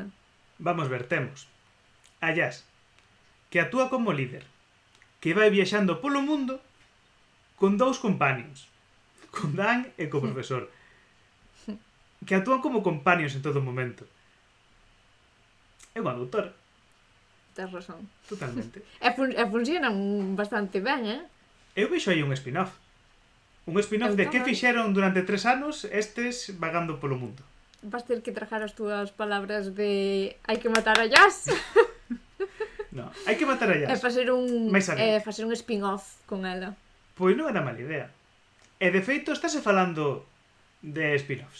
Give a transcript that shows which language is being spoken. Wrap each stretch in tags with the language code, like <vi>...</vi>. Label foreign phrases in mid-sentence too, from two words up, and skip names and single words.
<gl>Vamos ver, temos a Jazz, que actúa como líder, que vai viaxando polo mundo con 2 companions, con Dan e co profesor, que actúan como companions en todo momento. É unha doutora. Tens razón. Totalmente. E funcionan bastante ben, Eu vexo aí un spin-off. Un spin-off de que fixeron durante 3 anos estes vagando polo mundo. Vas ter que trajar as túas palabras de hai que matar a Jazz. No, hai que matar a Jazz. E facer un spin-off con ela. Pois non era mala idea. E de feito estáse falando de spin-offs.</gl>